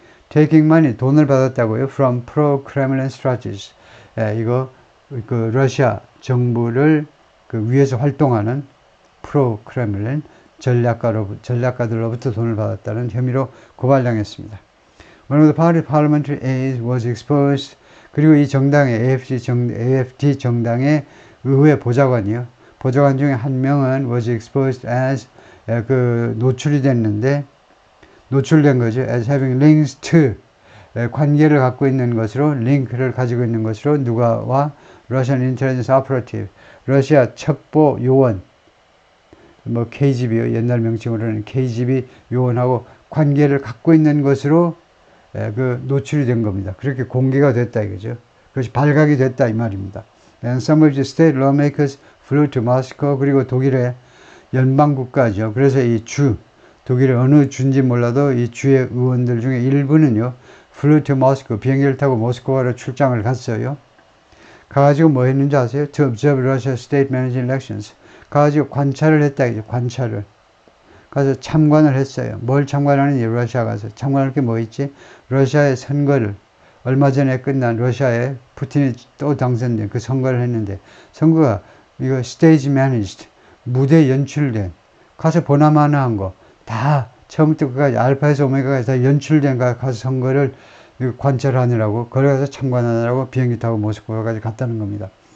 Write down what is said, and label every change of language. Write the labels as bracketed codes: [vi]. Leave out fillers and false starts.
[ko] taking money 돈을 받았다고요. [en] from pro-Kremlin strategies [ko] 이거 그 러시아 정부를 그 위에서 활동하는 프로-크렘린 전략가들로부터 돈을 받았다는 혐의로 고발당했습니다. [en] One of the party parliamentary aides was exposed. [ko] 그리고 이 정당의 AFD 정당의 의회 보좌관이요. 보좌관 중에 한 명은 [en] was exposed as [ko] 그 노출이 됐는데 노출된 거죠. [en] as having links to [ko] 관계를 갖고 있는 것으로 링크를 가지고 있는 것으로 누가와 [en] Russian Intelligence Operative [ko] 러시아 첩보 요원 뭐 KGB요. 옛날 명칭으로는 KGB 요원하고 관계를 갖고 있는 것으로 그 노출이 된 겁니다. 그렇게 공개가 됐다 이거죠. 그것이 발각이 됐다 이 말입니다. [en] And some of the state lawmakers flew to Moscow. [ko] 그리고 독일의 연방국가죠. 그래서 이 주 독일의 어느 주인지 몰라도 이 주의 의원들 중에 일부는요. [en] flew to Moscow [ko] 비행기를 타고 모스크바로 출장을 갔어요. 가가지고 뭐 했는지 아세요? [en] To observe Russia state managed elections. [ko] 가가지고 관찰을 했다 이죠. 관찰을. 가서 참관을 했어요. 뭘 참관하는지 러시아 가서 참관할 게 뭐 있지? 러시아의 선거를 얼마 전에 끝난 러시아의 푸틴이 또 당선된 그 선거를 했는데 선거가 이거 스테이지 매니지드 무대 연출된 가서 보나마나한 거 다 처음부터 끝까지 알파에서 오메가까지 다 연출된 가서 선거를 관찰하느라고 거기 가서 참관하느라고 비행기 타고 모스크바까지 갔다는 겁니다.